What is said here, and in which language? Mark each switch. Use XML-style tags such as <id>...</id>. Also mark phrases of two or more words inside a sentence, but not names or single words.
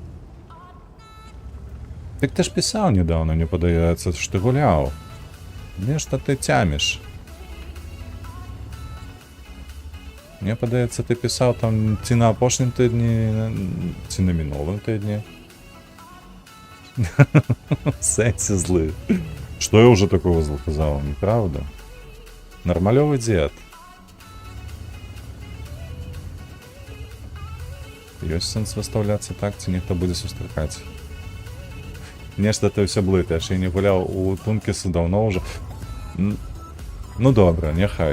<be>Так ты ж пісаў недавно, мне падаецца, што ты гуляў. Нешта ты цяміш. Мне падаецца, ты пісаў там ці на апошнім тыдні, ці на мінулым тыдні. Сэнсе злы.</be> <ru>Что я уже такого сказал, неправда? Нормалёвый дед.</ru> <be>Ёсць сэнс выставляцца так, ці нехто будзе сустракаць. Нешта ты ўсё блытаеш, я не гуляў у Тункісу даўно ўжо. Ну добра, няхай.</be>